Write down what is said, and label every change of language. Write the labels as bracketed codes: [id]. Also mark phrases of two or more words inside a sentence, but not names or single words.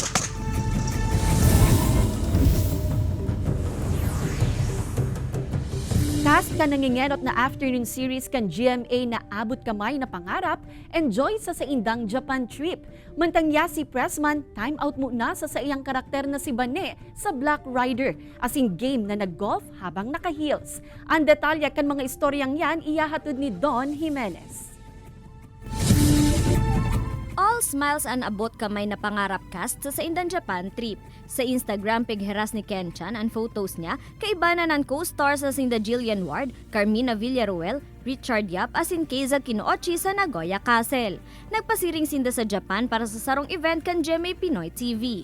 [bik] Cast ka nangingenot na [en] afternoon series [bik] kan GMA na Abot Kamay na Pangarap, enjoy sa indang [en] Japan trip. [bik] Mantangya si Pressman, [en] time out [bik] muna sa iyang karakter na si Bane sa Black Rider, asing game na nag-golf habang naka-heels. Ang detalya kan mga istoryang yan iyahatod ni Don Jimenez. [en] All smiles and [bik] Abot Kamay na Pangarap cast sa indang [en] Japan trip. [bik] Sa Instagram pigheras ni Ken-chan ang photos niya kaibanan ng co-stars sa sinda Jillian Ward, Carmina Villaruel, Richard Yap asin Keiza Kinoochi sa Nagoya Castle. Nagpasiring sinda sa Japan para sa sarong event kan GMA Pinoy TV.